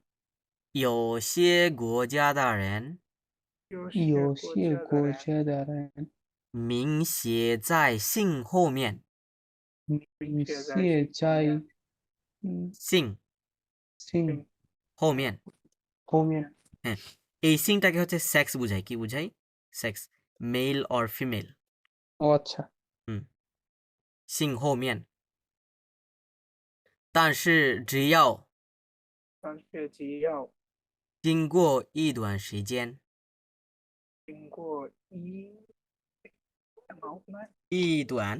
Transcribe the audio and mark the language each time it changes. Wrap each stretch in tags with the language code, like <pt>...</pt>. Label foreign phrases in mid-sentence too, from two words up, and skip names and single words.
<zh>有些国家的人有有些些国国家家的人名写在姓后面。名写在写姓前面在姓姓后面。后面。</zh> <bn>হ্যাঁ, এই সিংটাকে হচ্ছে সেক্স বুঝায়। কি বুঝায়? সেক্স,</bn> <en>male or female.</en> <bn>ও আচ্ছা।</bn> <zh>姓后面。但是只要但是只要经过一段时间，经过一段</zh>